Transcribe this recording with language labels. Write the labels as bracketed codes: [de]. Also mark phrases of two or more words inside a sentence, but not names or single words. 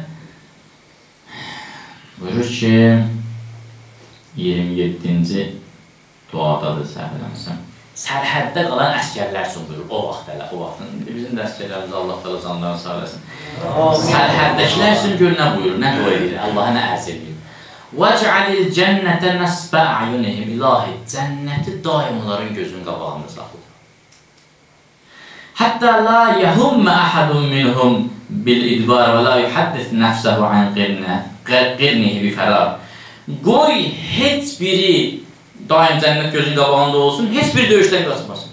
[az] Buyurur ki, 27-ci duadadır səhv eləmişəm. Sərhəddə qalan əskərlər üçün buyurur, o vaxt hələ, o vaxtın. Bizim də əskərlərimiz Allah təala canlarını sağ eləsin. Sərhəddəkilər üçün gör nə buyurur, nə dua edir, Allaha nə ərz edir. [ar] وَجْعَلِ الْجَنَّةَ نَسْبَ عَيُنِهِمْ [az] İlahi, cənnəti daim onların gözünün qabağında saxla. [ar] حتى لا يهم أحد منهم بالإدبار ولا يحدث نفسه عن قرنه بفرار. [az] Qoy heç biri daim cənnət gözünün qabağında olsun, heç biri döyüşdən qaçmasın.